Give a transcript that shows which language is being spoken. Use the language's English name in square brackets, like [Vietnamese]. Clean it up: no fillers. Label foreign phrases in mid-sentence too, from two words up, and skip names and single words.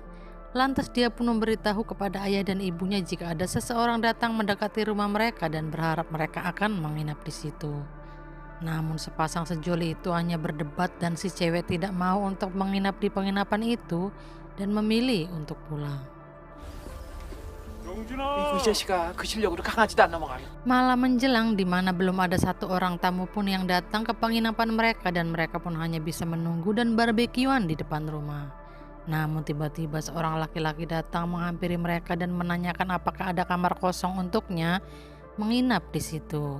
[Indonesian] Lantas dia pun memberitahu kepada ayah dan ibunya jika ada seseorang datang mendekati rumah mereka dan berharap mereka akan menginap di situ. Namun sepasang sejoli itu hanya berdebat dan si cewek tidak mau untuk menginap di penginapan itu dan memilih untuk pulang. [Korean] 이 자식아 그 실력으로 강아지도 안 넘어가요. [Indonesian] Malam menjelang di mana belum ada satu orang tamu pun yang datang ke penginapan mereka dan mereka pun hanya bisa menunggu dan barbekyuan di depan rumah. Namun tiba-tiba seorang laki-laki datang menghampiri mereka dan menanyakan apakah ada kamar kosong untuknya menginap di situ.